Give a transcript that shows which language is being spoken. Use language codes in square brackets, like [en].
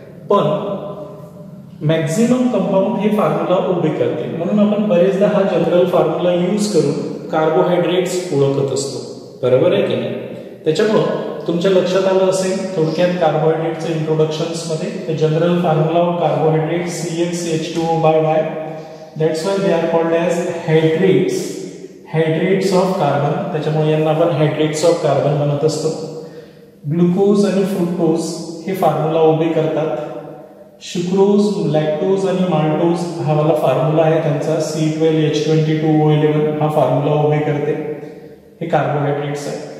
[mr] पण maximum compound हे formula ओबे करते. म्हणून आपण बरेचदा हा जनरल फॉर्म्युला यूज करून कार्बोहायड्रेट्स ओळखत असतो, बरोबर आहे की नाही? त्याच्यामुळं तुमच्या लक्षात आलं असेल थोडक्यात कार्बोहायड्रेटच्या इंट्रोडक्शन्स मध्ये general formula of carbohydrate CxH2O/Y. [en] That's why they are called as hydrates of carbon. [mr] त्याच्यामुळे यांना आपण हायड्रेट्स ऑफ कार्बन म्हणत असतो. ग्लुकोज आणि फ्रुक्टोज हे फॉर्म्युला उभे करतात. शुक्रोज, लॅक्टोज आणि माल्टोज हा वाला फॉर्म्युला आहे त्यांचा C12H22O11 हा फॉर्म्युला उभे करते. हे कार्बोहायड्रेट्स आहे.